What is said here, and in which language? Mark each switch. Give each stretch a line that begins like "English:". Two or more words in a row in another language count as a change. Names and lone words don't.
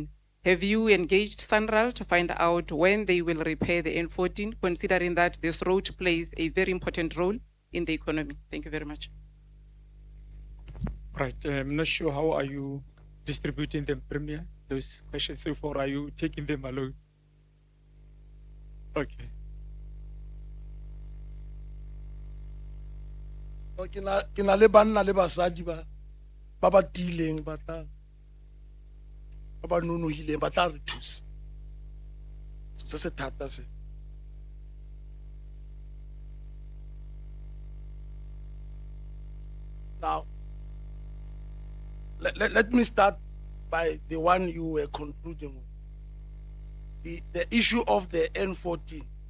English: Have you engaged Sanral to find out when they will repair the N14, considering that this road plays a very important role in the economy? Thank you very much. Right, I'm not sure how are you distributing them, Premier, those questions so far, are you taking them alone? Okay.
Tswana: Ke na le banna le basadi ba ba tileng ba ba nonohileng ba tla re thusa. Se se thata se.
English: Now, let me start by the one you were concluding with. The issue of the N14.